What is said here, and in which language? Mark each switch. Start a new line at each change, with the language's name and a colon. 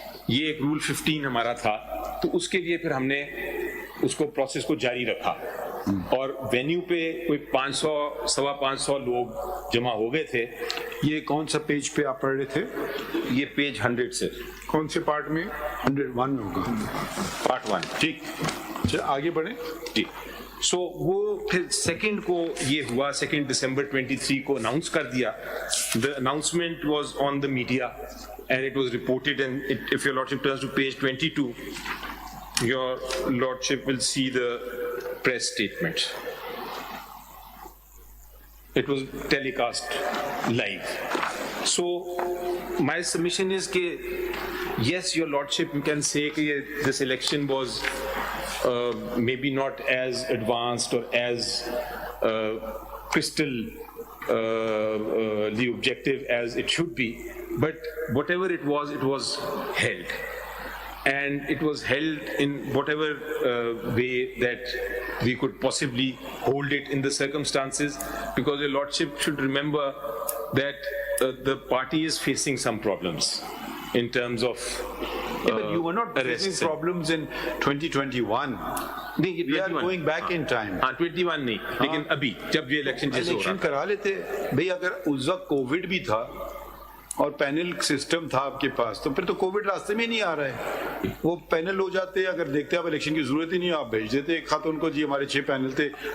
Hindi: ये एक रूल 15 हमारा था. तो उसके लिए फिर हमने उसको प्रोसेस को जारी रखा और वेन्यू पे कोई 500 सवा 500 लोग जमा हो गए थे. ये कौन सा पेज पे आप पढ़ रहे थे? ये पेज 100 से. कौन से पार्ट में? 101 में होगा, पार्ट 1. ठीक. चल आगे बढ़े जी. सो वो फिर सेकंड को ये हुआ, 2 दिसंबर 23 को अनाउंस कर दिया.
English: The announcement was on the media and it was reported, and if your lordship turns to page 22, your lordship will see the press statement. It was telecast live. So my submission is that yes, your lordship, you can say that this election was maybe not as advanced or as crystal the objective as it should be, but whatever it was held, and it was held in whatever way that we could possibly hold it in the circumstances, because your lordship should remember that the party is facing some problems in terms of but you were not facing problems in 2021.
Hindi: नहीं,
English: we are going back in time.
Hindi: हाँ, 21 नहीं, लेकिन अभी जब ये election जैसे हो रहा इलेक्शन करा लेते भाई. अगर उस वक्त कोविड भी था और पैनल सिस्टम था आपके पास, तो फिर तो कोविड रास्ते में नहीं आ रहा है. वो पैनल हो जाते, अगर देखते आप इलेक्शन की जरूरत ही नहीं, आप भेज देते एक खत उनको, जी हमारे 6 पैनल थे.